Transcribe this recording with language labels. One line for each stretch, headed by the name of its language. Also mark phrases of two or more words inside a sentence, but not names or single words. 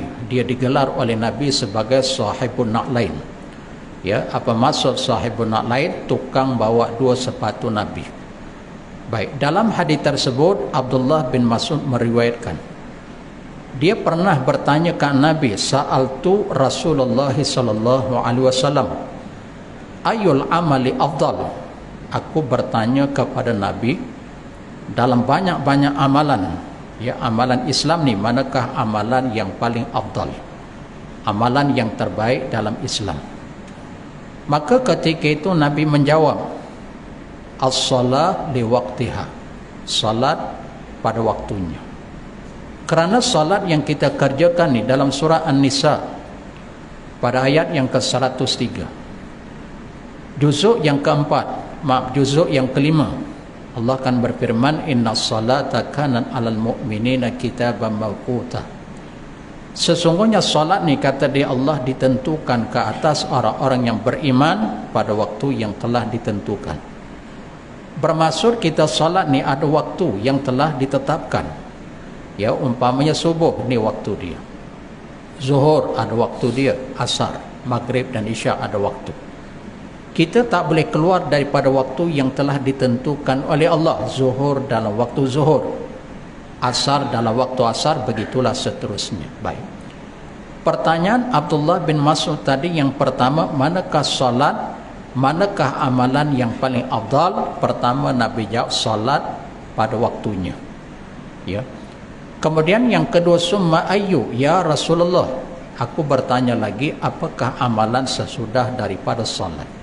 Malay: Dia digelar oleh Nabi sebagai
Arabic: صاحب النعلين.
Malay: Ya, apa maksud
Arabic: صاحب النعلين?
Malay: Tukang bawa 2 sepatu Nabi. Baik, dalam hadis tersebut Abdullah bin Mas'ud meriwayatkan, dia pernah bertanya ke Nabi,
Arabic: سألت رسول الله صلى الله عليه وسلم، أي العمل أفضل.
Malay: Aku bertanya kepada Nabi, dalam banyak-banyak amalan, ya, amalan Islam ni, manakah amalan yang paling afdal, amalan yang terbaik dalam Islam? Maka ketika itu Nabi menjawab,
Arabic: الصلاة لوقتها,
Malay: salat pada waktunya. Kerana salat yang kita kerjakan ni dalam surah An-Nisa pada ayat yang ke-103, juzuk yang keempat, juzuk yang kelima, Allah akan berfirman,
Arabic: إن الصلاة كانت على المؤمنين كتابا موقوتا.
Malay: Sesungguhnya salat ni, kata dia, Allah ditentukan ke atas orang-orang yang beriman pada waktu yang telah ditentukan. Bermaksud kita salat ni ada waktu yang telah ditetapkan. Ya, umpamanya subuh ni waktu dia, zuhur ada waktu dia, asar, maghrib dan isya ada waktu. Kita tak boleh keluar daripada waktu yang telah ditentukan oleh Allah. Zuhur dalam waktu zuhur, asar dalam waktu asar, begitulah seterusnya. Baik. Pertanyaan Abdullah bin Mas'ud tadi yang pertama, manakah salat, manakah amalan yang paling afdal? Pertama Nabi jawab salat pada waktunya. Ya. Kemudian yang kedua,
Arabic: ثم أي يا رسول الله.
Malay: Aku bertanya lagi, apakah amalan sesudah daripada salat?